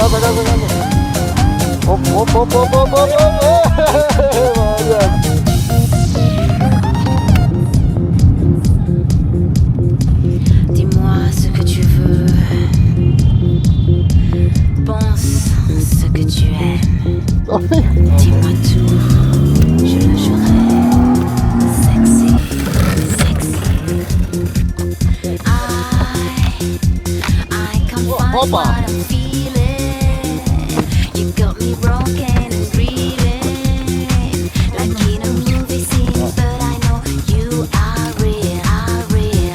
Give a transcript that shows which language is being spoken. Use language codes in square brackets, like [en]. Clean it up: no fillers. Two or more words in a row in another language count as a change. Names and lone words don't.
[fr] Op, op, op, op, op, op, op. Dis-moi ce que tu veux. Pense ce que tu aimes. Dis-moi tout, je le jurerai. [en] Sexy, sexy. I can't find Opa. what I'm feeling. You got me broken and breathing like in a movie scene, but I know you are real, are real.